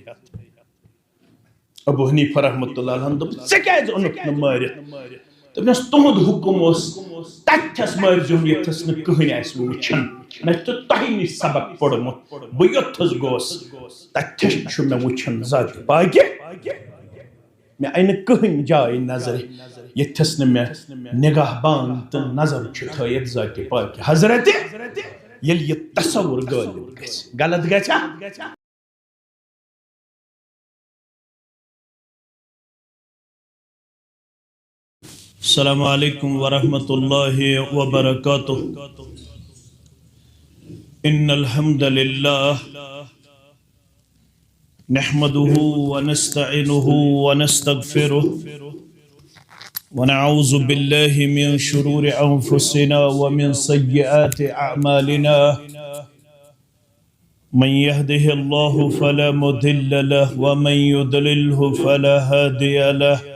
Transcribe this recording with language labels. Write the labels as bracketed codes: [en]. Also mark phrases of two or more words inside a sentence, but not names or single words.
[ks] ابو حنیفہ [ar] رحمت اللہ علیہ [ks] دوٚپ ژےٚ کیٛازِ اوٚنُکھ نہٕ مٲرِتھ دوٚپنس تُہُنٛد حُکُم اوس تتھس مٲرزِہون ییٚتھس نہٕ کٕہٕنۍ آسہِ وٕچھان مےٚ چھُ تۄہہِ نِش سبق پوٚرمُت بہٕ یوٚتھس گوس تتھس چھُ مےٚ وٕچھان ذات پاکہِ مےٚ آیہِ نہٕ کٕہٕنۍ جاے نظرِ ییٚتھس نہٕ مےٚ نگاہ بان تہٕ نظر چھُ تھٲیِتھ ذات پاکہِ حضرت ییٚلہِ یہِ تصور غٲلب گژھِ غلط گژھیٛا [ar] السلام علیکم ورحمۃ اللہ وبرکاتہ ان الحمد للہ نحمده ونستعینه ونستغفره ونعوذ بالله من شرور انفسنا ومن سیئات اعمالنا من يهده الله فلا مضل له ومن يضلله فلا هادي له